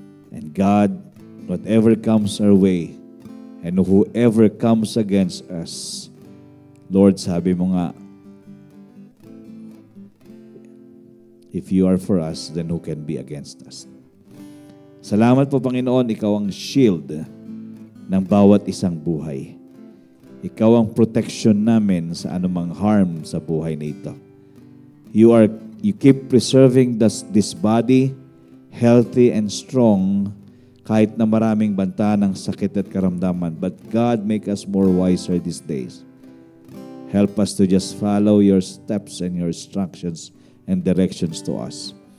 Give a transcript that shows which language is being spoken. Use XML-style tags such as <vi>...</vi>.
<en>And God, whatever comes our way, and whoever comes against us, Lord,</en> <tl>sabi mo nga,</tl> <en>if you are for us, then who can be against us?</en> <tl>Salamat po, Panginoon, ikaw ang shield ng bawat isang buhay. Ikaw ang protection namin sa anumang harm sa buhay na ito.</tl> <en>You keep preserving this body healthy and strong</en> <tl>kahit na maraming banta ng sakit at karamdaman.</tl> <en>But God, make us more wiser these days. Help us to just follow your steps and your instructions and directions to us.</en>